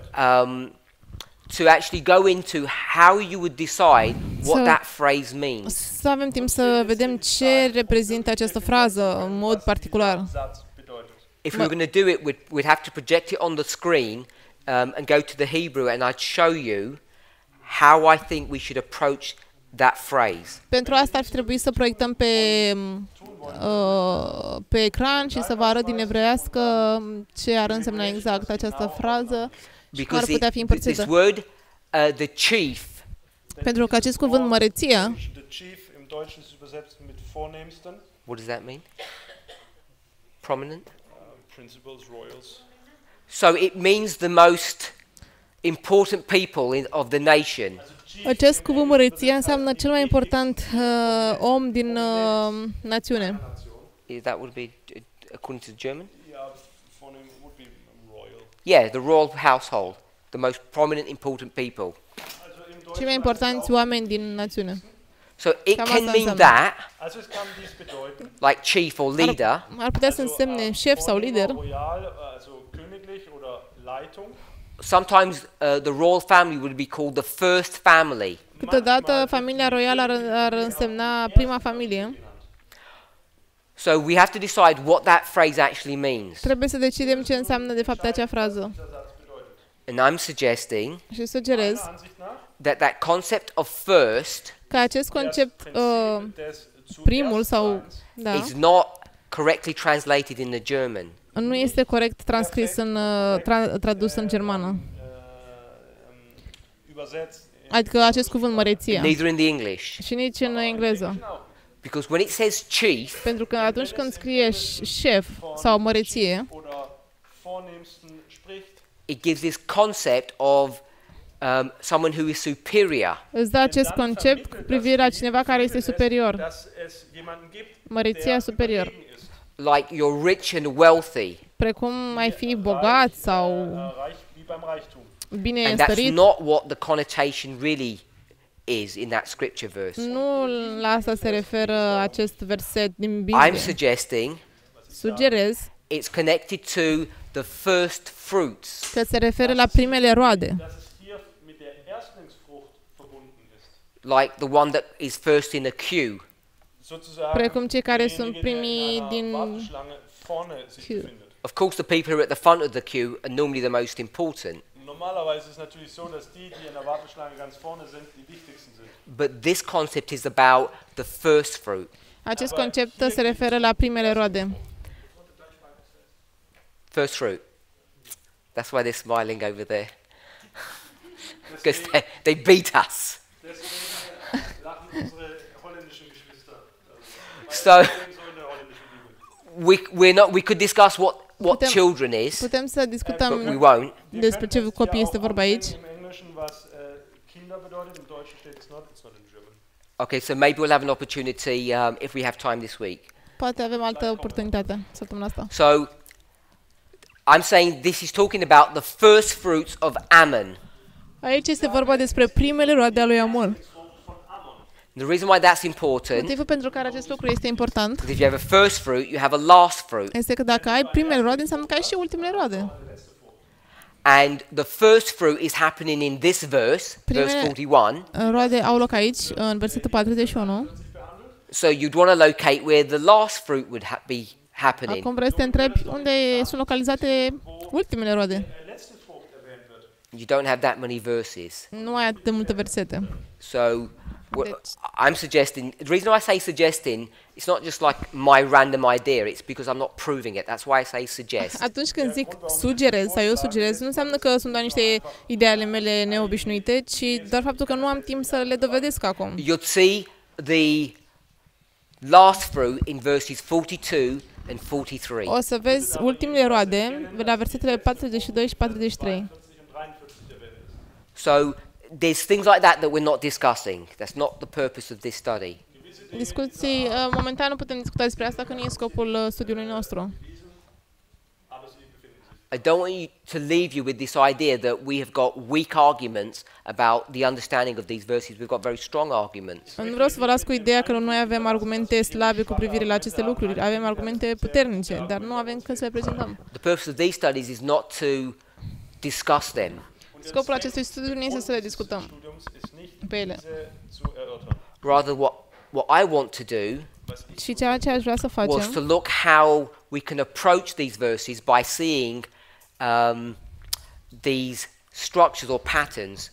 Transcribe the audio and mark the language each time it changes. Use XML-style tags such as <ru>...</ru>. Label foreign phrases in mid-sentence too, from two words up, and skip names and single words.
<en>To actually go into how you would decide what So- that phrase means.</en> <ro>să avem timp să vedem ce reprezintă această frază în mod particular.</ro> <de>Satz bedeutet.</de> <en>If we were going to do it, we'd have to project it on the screen and go to the Hebrew, and I'd show you how I think we should approach that phrase.</en> <ro>Pentru asta ar fi trebuit să proiectăm pe ecran și să vă arăt din evreiască ce ar însemna exact această frază și cum ar</ro> <en>Because</en> <ro>putea fi</ro> <en>this</en> <ro>împărțită.</ro> <en>word, the chief,</en> <ro>Pentru că acest cuvânt măreția,</ro> <en>The chief</en> <de>im Deutschen ist übersetzt mit vornehmsten.</de> <en>what does that mean? Prominent? Principals, royals. So it means the most important people of the nation.</en> <ro>acest cuvânt măreția înseamnă cel mai important om din națiune.</ro> <en>That would be according to the German?</en> <de>Ja, vornehm</de> <en>would be royal. Yeah, the royal household, the most prominent, important people.</en> <de>Also im</de> <ro>Cei</ro> <de>Deutschen</de> <ro>mai importanți oameni din națiune.</ro> <en>So it</en> <ro>Cam</ro> <en>can</en> <ro>asta</ro> <en>mean</en> <ro>înseamnă.</ro> <en>that,</en> <de>Also es kann dies bedeuten.</de> <en>like chief or leader,</en> <ro>Ar putea să însemne șef sau lider.</ro> <de>Royal, also königlich oder Leitung.</de> <en>sometimes the royal family would be called the first family.</en> <ro>Câteodată familia royală ar însemna prima familie.</ro> <en>So we have to decide what that phrase actually means.</en> <ro>Trebuie să decidem ce înseamnă de fapt acea frază.</ro> <en>And I'm suggesting</en> <ro>Și sugerez</ro> <de>Ansicht nach</de> <en>that concept of first</en> <ro>că acest concept,</ro> <de>des</de> <ro>primul sau, da,</ro> <en>is not correctly translated in the German.</en> <ro>nu este corect transcris în, tradus în germană.</ro> <de>übersetzt.</de> <ro>Adică acest cuvânt măreția.</ro> <en>Neither in the English.</en> <ro>Și nici în engleză.</ro> <de>Genau.</de> <en>Because when it says chief,</en> <ro>Pentru că atunci când scrie șef sau măreție,</ro> <de>Oder vornehmsten spricht.</de> <en>it gives this concept of someone who is superior.</en> <ro>îți dă acest concept cu privire la cineva care este superior.</ro> <de>Dass es jemanden gibt,</de> <ro>Măreția</ro> <de>der</de> <ro>superior.</ro> <de>überlegen ist.</de> <en>Like you're rich and wealthy.</en> <ro>Precum ai fi bogat sau</ro> <de>Reich wie beim Reichtum.</de> <ro>bine</ro> <en>And that's</en> <ro>înstărit.</ro> <en>not what the connotation really is in that scripture verse.</en> <ro>Nu la asta se referă acest verset din</ro> <en>I'm</en> <ro>Biblie.</ro> <en>suggesting</en> <ro>Sugerez</ro> <en>it's connected to the first fruits.</en> <ro>că se referă la primele roade.</ro> <de>Dass es hier mit der Erstlingsfrucht verbunden ist.</de> <en>Like the one that is first in a queue.</en> <de>Sozusagen</de> <ro>Precum cei care sunt</ro> <de>derjenige, der</de> <ro>primii</ro> <de>in einer</de> <ro>din</ro> <de>Warteschlange vorne sich</de> <en>queue.</en> <de>befindet.</de> <en>Of course, the people who are at the front of the queue are normally the most important.</en> <de>Normalerweise ist es natürlich so, dass die in der Warteschlange ganz vorne sind, die wichtigsten sind.</de> <en>But this concept is about the first fruit.</en> <ro>Acest concept se referă la primele roade.</ro> <en>First fruit. That's why they're smiling over there. Because they beat us.</en> <de>Deswegen lachen unsere holländischen Geschwister.</de> <en>So</en> <de>So in der holländischen Bibel.</de> <en>we could discuss what</en> <ro>Putem-</ro> <en>children is,</en> <ro>Putem să</ro> <en>but we</en> <ro>discutăm</ro> <en>won't.</en> <ro>despre ce copii este vorba aici.</ro> <de>Im Englischen was Kinder bedeutet, im Deutschen steht</de> <en>it's not in German. Okay, so maybe we'll have an opportunity if we have time this week.</en> <ro>Poate avem altă oportunitate săptămâna asta.</ro> <en>So I'm saying this is talking about the first fruits of Ammon.</en> <ro>Aici este vorba despre primele roade ale lui Amon.</ro> <en>The reason why that's important</en> <ro>Motivul pentru care acest lucru este important</ro> <en>is if you have a first fruit, you have a last fruit.</en> <ro>este că dacă ai primele roade, înseamnă că ai și ultimele roade.</ro> <en>And the first fruit is happening in this verse, verse</en> <ro>Primele-</ro> <en>41.</en> <ro>Roade au loc aici, în versetul 41.</ro> <en>So you'd want to locate where the last fruit would be happening.</en> <ro>Acum vrei să te întrebi unde sunt localizate ultimele roade.</ro> <de>Letzte Frucht erwähnt wird.</de> <en>You don't have that many verses.</en> <ro>Nu ai atât de multe versete.</ro> <en>So I'm suggesting, the reason I say suggesting, it's not just like my random idea, it's because I'm not proving it. That's why I say suggest.</en> <ro>Atunci când zic sugerez sau eu sugerez, nu înseamnă că sunt doar niște idei ale mele neobișnuite, ci doar faptul că nu am timp să le dovedesc acum.</ro> <en>You'll see the last fruit in verses 42 and 43.</en> <ro>O să vezi ultimele roade la versetele 42 și 43.</ro> <de>40 und 43 erwähnt ist.</de> <en>So there's things like that that we're not discussing. That's not the purpose of this study.</en> <de>Gewisse</de> <ro>Discuții, momentan nu putem discuta despre asta, că nu e scopul studiului nostru.</ro> <en>I don't want you to leave you with this idea that we have got weak arguments about the understanding of these verses. We've got very strong arguments.</en> <ro>Nu vreau să vă las cu ideea că noi avem argumente slabe cu privire la aceste lucruri. Avem argumente puternice, dar nu avem când să le prezentăm.</ro> <en>The purpose of these studies is not to discuss them.</en> <ro>Scopul acestui studiu nu este să le discutăm pe ele.</ro> <en>Rather, what I want to do</en> <ro>Și ceea ce aș vrea să</ro> <en>was to</en> <ro>facem</ro> <en>look how we can approach these verses by seeing these structures or patterns,</en>